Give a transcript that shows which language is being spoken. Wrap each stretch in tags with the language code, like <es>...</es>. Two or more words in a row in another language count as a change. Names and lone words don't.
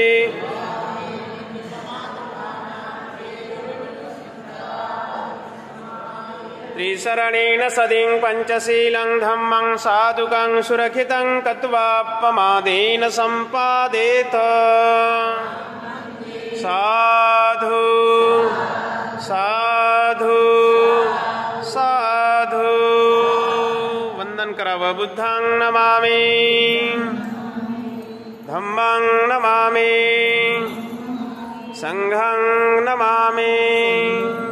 <pi>त्रिशरणेन सदिं पंचशीलं धम्मं साधुकं सुरक्षितं कृत्वा प्रमादेन सम्पादेत. साधु साधु साधु.</pi> <mr>वंदन करावं.</mr> <pi>बुद्धां नमामि, धम्मां नमामि, संघं नमामि.</pi>